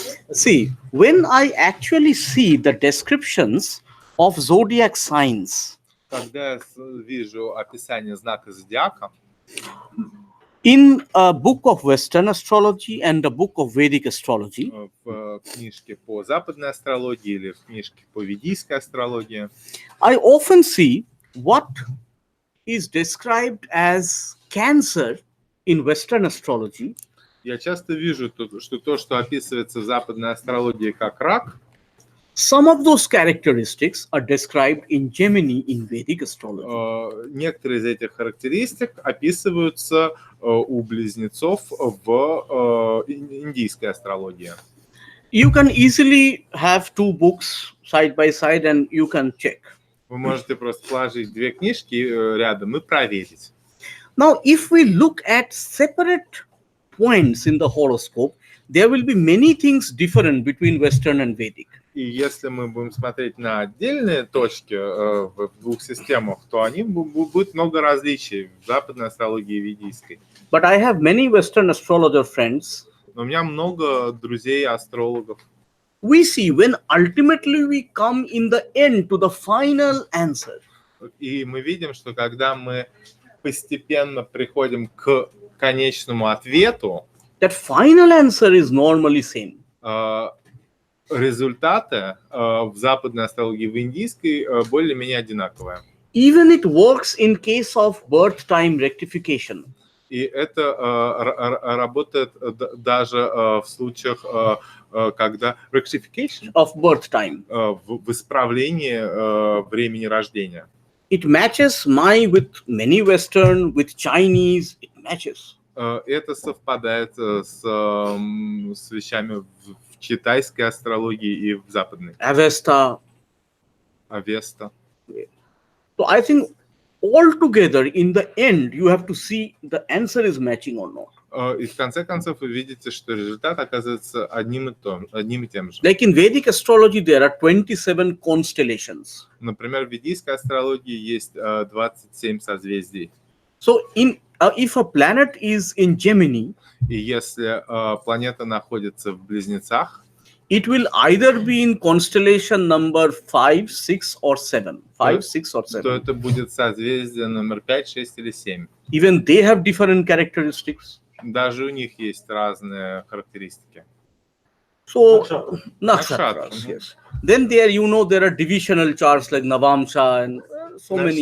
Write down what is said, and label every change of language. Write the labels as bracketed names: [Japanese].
[English] See, when I actually see the descriptions of zodiac signs [Russian] Когда я вижу описание знака зодиака [English] in a book of Western astrology and a book of Vedic astrology, [Russian] в книжке по западной астрологии или в книжке по ведической астрологии, [English] I often see what is described as Cancer in Western astrology [Russian] я часто вижу, что то, что описывается в западной астрологии как рак, [English] some of those characteristics are described in Gemini in Vedic astrology. [Russian] Некоторые из этих характеристик описываются у близнецов в индийской астрологии. [English] You can easily have two books side by side and you can check. [Russian] Вы можете просто положить две книжки рядом и проверить. [English] Now, if we look at separate points in the horoscope, there will be many things different between Western and Vedic. [Russian] И если мы будем смотреть на отдельные точки в двух системах, то они будет много различий в западной астрологии и ведической. [English] But I have many Western astrologer friends. [Russian] Но у меня много друзей-астрологов. [English] We see when ultimately we come in the end to the final answer. [Russian] И мы видим, что когда мы постепенно приходим к конечному ответу, [English] That final answer is normally same. [Russian] результаты в западной астрологии и в индийской более-менее одинаковые. [English] Even it works in case of birth time rectification. [Russian] И это работает даже в случаях, когда rectification [English] Of birth time. [Russian] В исправлении времени рождения. [English] It matches my with many Western, with Chinese, it matches. [Russian] Это совпадает с вещами в китайской астрологии и в западной. [English] Avesta. [Russian] Авеста. [English] So I think altogether in the end you have to see the answer is matching or not. [Russian] И в конце концов вы видите, что результат оказывается одним и тем же. [English] Like in Vedic astrology there are 27 constellations. [Russian] Например, в ведической астрологии есть 27 созвездий. [English] So if a planet is in Gemini, [Russian] И если планета находится в Близнецах, [English] it will either be in constellation number 5, 6 or 7. 5, 6 or 7. [Russian] то это будет созвездие номер 5, 6 или 7. [English] Even they have different characteristics. [Russian] Даже у них есть разные характеристики. [English] So, Nakshatra. nakshatras, yes. Then there, there are divisional charts like Navamsha and so many